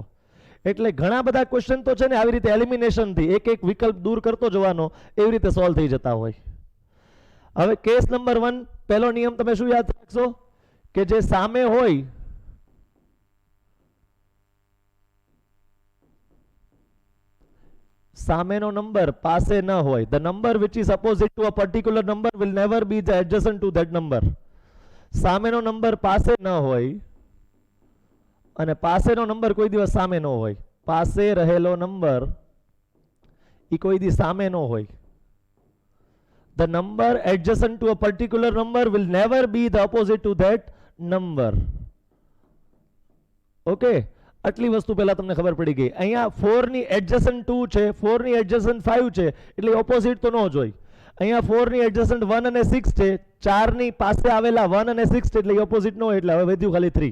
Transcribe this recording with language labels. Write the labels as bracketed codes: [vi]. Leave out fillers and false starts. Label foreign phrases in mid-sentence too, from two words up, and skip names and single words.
[gu] એટલે ઘણા બધા ક્વેશ્ચન તો છે ને આવી રીતે એલિમિનેશન થી એક એક વિકલ્પ દૂર કરતો જવાનો, એવી રીતે સોલ્વ થઈ જતા હોય. હવે કેસ નંબર 1 પહેલો નિયમ તમે શું યાદ રાખશો? કે જે સામે હોય સામેનો નંબર પાસે ન હોય. [en] The number which is opposite to a particular number will never be the adjacent to that number. [gu] સામેનો નંબર પાસે ન હોય અને પાસેનો નંબર કોઈ દિવસ સામે ન હોય. પાસે રહેલો નંબર એ કોઈ દિવસ સામે ન હોય. [en] The number adjacent to a particular number will never be the opposite to that number. [gu] ઓકે, આટલી વસ્તુ પહેલા તમને ખબર પડી ગઈ. અહીંયા 4 ની એડજસન્ટ 2 છે, 4 ની એડજસન્ટ 5 છે, એટલે ઓપોઝિટ તો ન જ હોય. અહીંયા 4 ની એડજસન્ટ 1 અને 6 છે, 4 ની પાસે આવેલા 1 અને 6 છે, એટલે ઓપોઝિટ ન હોય, એટલે હવે વધ્યું ખાલી 3.